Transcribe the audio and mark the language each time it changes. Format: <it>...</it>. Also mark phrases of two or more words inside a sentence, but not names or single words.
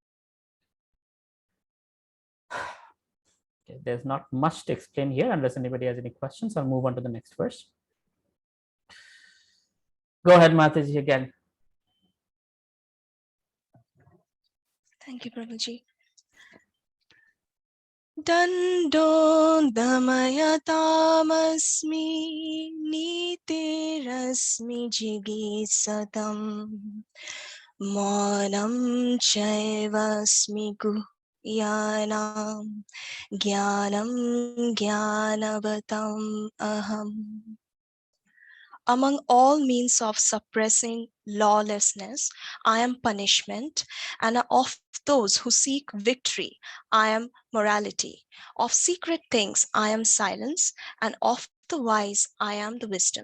<en>Okay, there's not much to explain here unless anybody has any questions. I'll move on to the next verse. Go ahead, Mataji, again. Thank you, Prabhuji.</en> <sa>Dando damayatamasmi niterasmi jigisatam manam chaivasmi guhyanam jnanam jnanavatam aham.</sa> <en>Among all means of suppressing lawlessness, I am punishment, and of those who seek victory, I am morality. Of secret things, I am silence, and of the wise, I am the wisdom.</en>